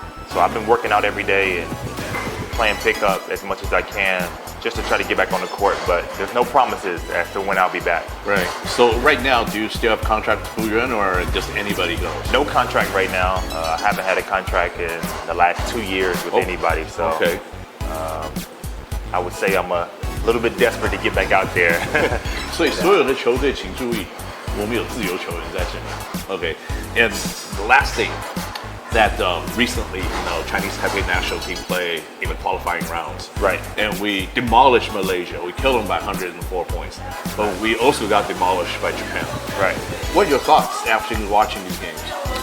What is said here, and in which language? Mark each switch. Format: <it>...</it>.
<en>So I've been working out every day and playing pickup as much as I can just to try to get back on the court, but there's no promises as to when I'll be back. Right. So right now, do you still have contract with Huyan or just anybody goes? No contract right now. I haven't had a contract in the last 2 years with anybody, so okay. I would say I'm a little bit desperate to get back out there.</en> <zh>所以所有的球队请注意，我们有自由球员在这里。</zh> <en>Okay. And the last thing that recently, Chinese Taipei national team played in the qualifying rounds. Right. And we demolished Malaysia. We killed them by 104 points. But we also got demolished by Japan. Right. What are your thoughts after watching these games?</en>